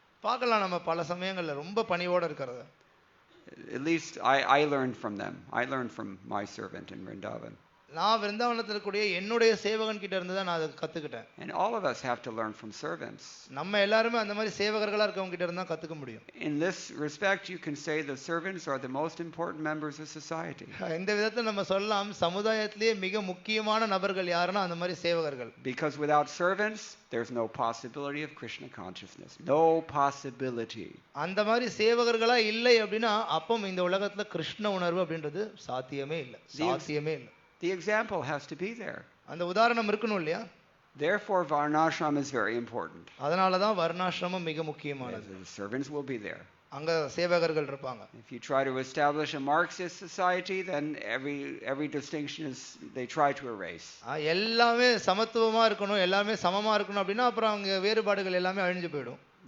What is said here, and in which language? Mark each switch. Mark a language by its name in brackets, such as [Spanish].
[Tamil] பார்க்கலாம் நம்ம பல சமயங்கள்ல ரொம்ப பணிவோட இருக்கிறத. [English] At least I learned from them. I learned from my servant in Vrindavan. [Tamil] நான் விருந்தாவனத்தில் கூடிய என்னுடைய சேவகன் கிட்ட இருந்து தான் நான் அதை கத்துக்கிட்டேன். [English] And all of us have to learn from servants. [Tamil] நம்ம எல்லாரும் அந்த மாதிரி சேவகர்களா இருக்கவங்க கிட்ட இருந்து தான் கத்துக்க முடியும். [English] In this respect, you can say the servants are the most important members of society. [Tamil] இந்த விதத்துல நம்ம சொல்லலாம் சமுதாயத்திலேயே மிக முக்கியமான நபர்கள் யாருன்னா அந்த மாதிரி சேவகர்கள். [English] Because without servants, there's no possibility of Krishna consciousness. No possibility. [Tamil] அந்த மாதிரி சேவகர்களா இல்லை அப்படின்னா அப்போ இந்த உலகத்துல கிருஷ்ண உணர்வு அப்படின்றது சாத்தியமே இல்லை. சாத்தியமே இல்லை. [English] The example has to be there. [Tamil] அந்த உதாரணம் இருக்கணும் இல்லையா? [English] Therefore, varnashram is very important. [Tamil] அதனால தான் வர்ணாசிரமம் மிக முக்கியமானது. [English] The servants will be there. [Tamil] அங்க சேவகர்கள் இருப்பாங்க. [English] If you try to establish a Marxist society, then every distinction is they try to erase. [Tamil] எல்லாமே சமத்துவமா இருக்கணும், எல்லாமே சமமா இருக்கணும் அப்படின்னா அப்புறம் அங்க வேறுபாடுகள் எல்லாமே அழிஞ்சு போயிடும்.